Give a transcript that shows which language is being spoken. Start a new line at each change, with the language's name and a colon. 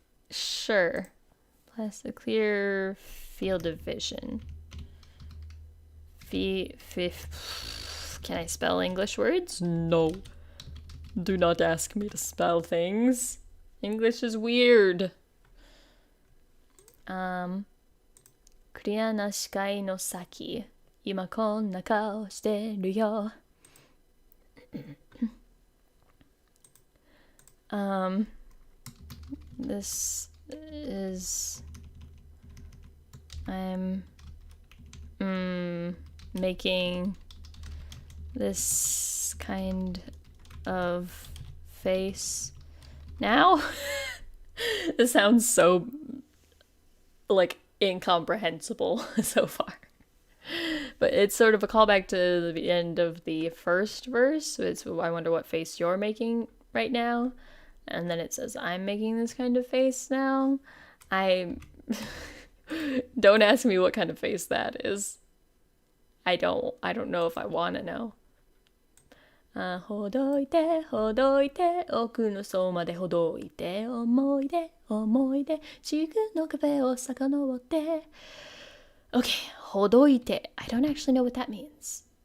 English: Sure. Plus a clear field of vision. Can I spell English words? No. Do not ask me to spell things. English is weird.
Japanese: クリアな視界の先、今こんな顔してるよ。
English: This is I'm making this kind of face now. This sounds so like incomprehensible so far. But it's sort of a callback to the end of the first verse. It's I wonder what face you're making right now. And then it says I'm making this kind of face now. Don't ask me what kind of face that is. I don't know if I want to know.
Japanese: ほどいてほどいて奥の層までほどいて思い出思い出地区の壁を遡って
English: Okay,
Japanese: ほどいて
English: I don't actually know what that means.